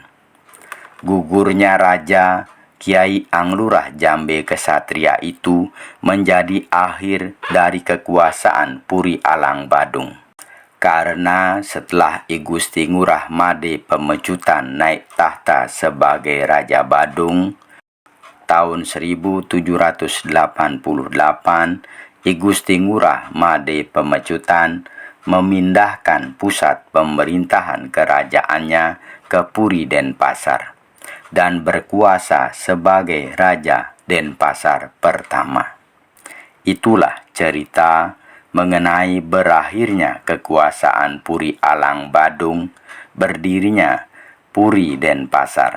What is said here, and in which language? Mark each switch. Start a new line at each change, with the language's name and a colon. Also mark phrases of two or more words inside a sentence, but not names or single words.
Indonesian: Gugurnya Raja Kiai Anglurah Jambe Kesatria itu menjadi akhir dari kekuasaan Puri Alang Badung. Karena setelah I Gusti Ngurah Made Pemecutan naik tahta sebagai Raja Badung, tahun 1788, I Gusti Ngurah Made Pemecutan memindahkan pusat pemerintahan kerajaannya ke Puri Denpasar dan berkuasa sebagai Raja Denpasar pertama. Itulah cerita mengenai berakhirnya kekuasaan Puri Alang Badung, berdirinya Puri Denpasar.